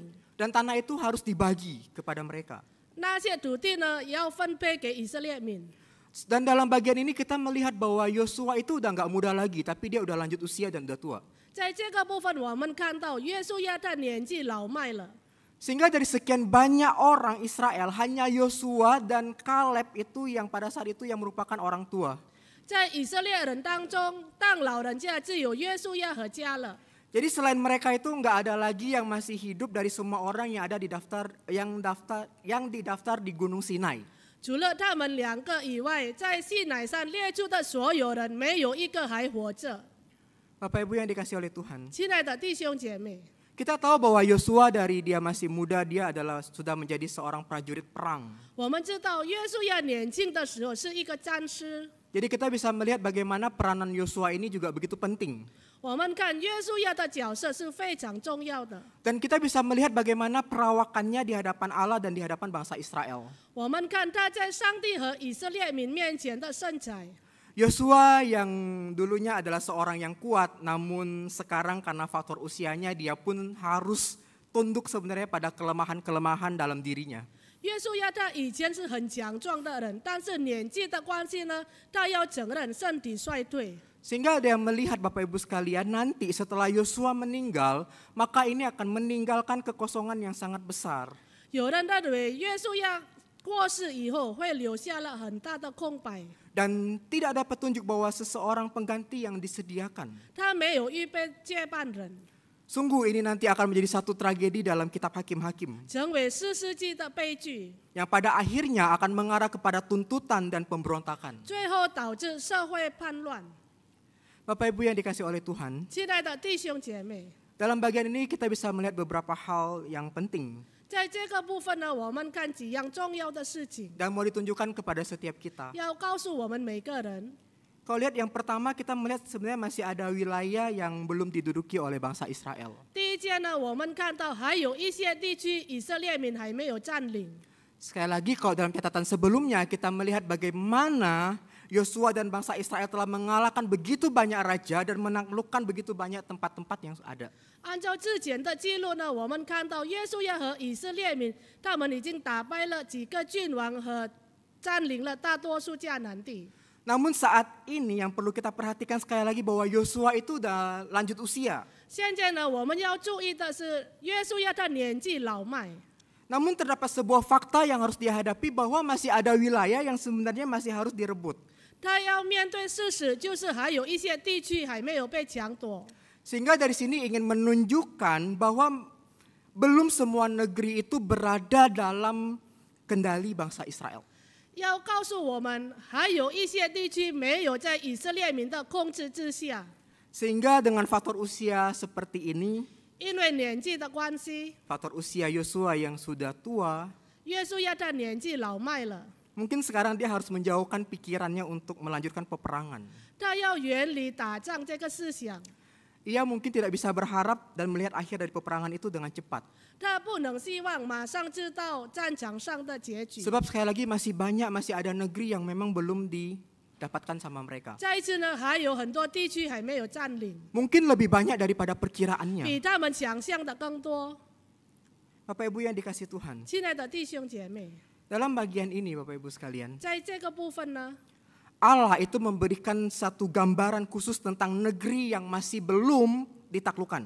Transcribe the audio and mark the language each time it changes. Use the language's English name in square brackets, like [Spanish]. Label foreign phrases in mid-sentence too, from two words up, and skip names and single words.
[Indonesian] Dan tanah itu harus dibagi kepada mereka. [Chinese] 那些土地呢也要分配给以色列民。 [Indonesian] Dan dalam bagian ini kita melihat bahwa Yosua itu udah nggak muda lagi, tapi dia udah lanjut usia dan udah tua. [Chinese] 在这个部分，我们看到约书亚的年纪老迈了。 [Indonesian] Sehingga dari sekian banyak orang Israel, hanya Yosua dan Kaleb itu yang pada saat itu yang merupakan orang tua. [Chinese] 在以色列人当中，当老人家只有约书亚和迦勒。 [Indonesian] Jadi selain mereka itu nggak ada lagi yang masih hidup dari semua orang yang ada di yang didaftar di Gunung Sinai. [Chinese] 除了他们2个以外，在西乃山列出的所有人，没有一个还活着。 [Indonesian] Bapak Ibu yang dikasih oleh Tuhan, [Chinese] 亲爱的弟兄姐妹， [Indonesian] kita tahu bahwa Yosua dari dia masih muda, dia adalah sudah menjadi seorang prajurit perang. [Chinese] 我们知道约书亚年轻的时候是一个战士。 [Indonesian] Jadi kita bisa melihat bagaimana peranan Yosua ini juga begitu penting. [Chinese] 我们看约书亚的角色是非常重要的。 [Indonesian] Dan kita bisa melihat bagaimana perawakannya di hadapan Allah dan di hadapan bangsa Israel. [Chinese] 我们看他在上帝和以色列民面前的圣才。 [Indonesian] Yosua yang dulunya adalah seorang yang kuat, namun sekarang karena faktor usianya dia pun harus tunduk sebenarnya pada kelemahan-kelemahan dalam dirinya. [Chinese] 约书亚他以前是很强壮的人，但是年纪的关系呢，他要承认身体衰退。 [Indonesian] Sehingga ada yang melihat Bapak Ibu sekalian nanti setelah Yosua meninggal, maka ini akan meninggalkan kekosongan yang sangat besar. [Chinese] 有人认为约书亚过世以后会留下了很大的空白， [Indonesian] Dan tidak ada petunjuk bahwa seseorang pengganti yang disediakan. [Chinese] 他没有预备接班人， [Indonesian] Sungguh ini nanti akan menjadi satu tragedi dalam kitab Hakim-Hakim. [Chinese] 成为士师记的悲剧， [Indonesian] Yang pada akhirnya akan mengarah kepada tuntutan dan pemberontakan. [Chinese] 最后导致社会叛乱。 [Indonesian] Bapak Ibu yang dikasih oleh Tuhan, [Chinese] 亲爱的弟兄姐妹， [Indonesian] dalam bagian ini kita bisa melihat beberapa hal yang penting. [Chinese] 在这个部分呢，我们看几样重要的事情， [Indonesian] Dan mau ditunjukkan kepada setiap kita. [Chinese] 要告诉我们每个人。 [Indonesian] Kalau lihat yang pertama kita melihat sebenarnya masih ada wilayah yang belum diduduki oleh bangsa Israel. [Chinese] 第一件呢，我们看到还有一些地区以色列民还没有占领。 [Indonesian] Sekali lagi kalau dalam catatan sebelumnya kita melihat bagaimana Yosua dan bangsa Israel telah mengalahkan begitu banyak raja dan menaklukkan begitu banyak tempat-tempat yang ada. [Chinese] 按照之前的记录呢，我们看到约书亚和以色列民，他们已经打败了几个君王和占领了大多数迦南地。 [Indonesian] Namun saat ini yang perlu kita perhatikan sekali lagi bahwa Yosua itu udah lanjut usia. [Chinese] 现在呢，我们要注意的是，约书亚他年纪老迈， [Indonesian] Namun terdapat sebuah fakta yang harus dihadapi bahwa masih ada wilayah yang sebenarnya masih harus direbut. [Chinese] 他要面对事实，就是还有一些地区还没有被抢夺。 [Indonesian] Sehingga dari sini ingin menunjukkan bahwa belum semua negeri itu berada dalam kendali bangsa Israel. [Chinese] 要告诉我们，还有一些地区没有在以色列民的控制之下， [Indonesian] Sehingga dengan faktor usia seperti ini, [Chinese] 因为年纪的关系， [Indonesian] faktor usia Yosua yang sudah tua, [Chinese] 约书亚他年纪老迈了， [Indonesian] mungkin sekarang dia harus menjauhkan pikirannya untuk melanjutkan peperangan. [Chinese] 他要远离打仗这个思想， [Indonesian] Ia mungkin tidak bisa berharap dan melihat akhir dari peperangan itu dengan cepat. [Chinese] 他不能希望马上知道战场上的结局。 [Indonesian] Sebab sekali lagi masih ada negeri yang memang belum didapatkan sama mereka. [Chinese] 再一次呢，还有很多地区还没有占领， [Indonesian] Mungkin lebih banyak daripada perkiraannya. [Chinese] 比他们想象的更多。 [Indonesian] Bapak Ibu yang dikasih Tuhan, [Chinese] 亲爱的弟兄姐妹， [Indonesian] dalam bagian ini Bapak Ibu sekalian, [Chinese] 在这个部分呢， [Indonesian] Allah itu memberikan satu gambaran khusus tentang negeri yang masih belum ditaklukkan.